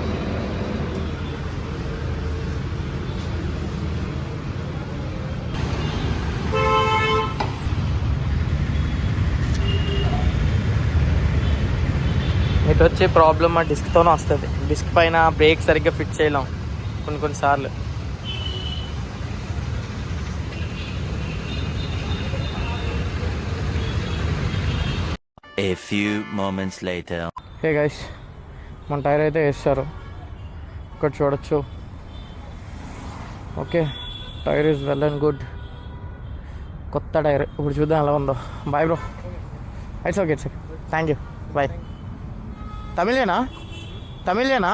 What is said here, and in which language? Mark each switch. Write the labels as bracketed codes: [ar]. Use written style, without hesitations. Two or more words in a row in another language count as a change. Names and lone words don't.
[te] ఇటు వచ్చే ప్రాబ్లమ్ ఆ డిస్క్తోనే వస్తుంది. డిస్క్ పైన బ్రేక్ సరిగ్గా ఫిట్ చేయలేం కొన్నిసార్లు. [en] A few moments later. [te] హే గైస్, మన టైర్ అయితే వేస్తారు, ఇక్కడ చూడొచ్చు. [en] okay, tyre is well and good, [te] కొత్త టైర్. ఇప్పుడు చూద్దాం ఎలా ఉందో. [en] bye bro. it's okay thank you bye. [te] తమిళేనా?